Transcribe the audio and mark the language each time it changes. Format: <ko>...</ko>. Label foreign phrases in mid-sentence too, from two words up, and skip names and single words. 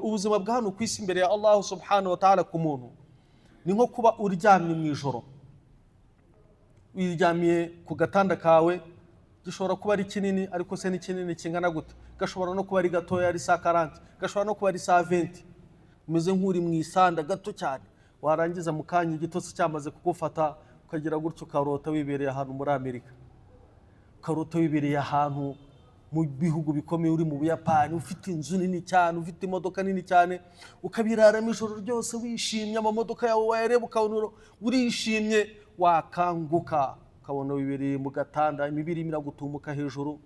<rw>Ubuzima bwa hano ku isi imbere ya Allah</rw> <ar>سبحانه وتعالى</ar> <rw>ku muntu ni nko kuba uryamye mu ijoro. Wiryamiye ku gatanda kawe, gishobora kuba ari kinini, ariko se ni kinini kingana gute? Gashobora no kuba ari gatoya, ari 40, gashobora no kuba ari 20. Umeze nk'uri mu isanda gato cyane, warangiza mu kanya igitotsi cyamaze kugufata, ukagira gutyo ukarota wibereye ahantu muri Amerika, ukarota wibereye ahantu mu bihugu bikomeye, uri mu Buyapani, ufite inzu nini cyane, ufite imodoka nini cyane, ukabiraramo ijoro ryose wishimye, amamodoka yawe wayareba ukabona urishimye, wakanguka ukabona wibereye mu gatanda, imibiri iragutumuka hejuru.</rw>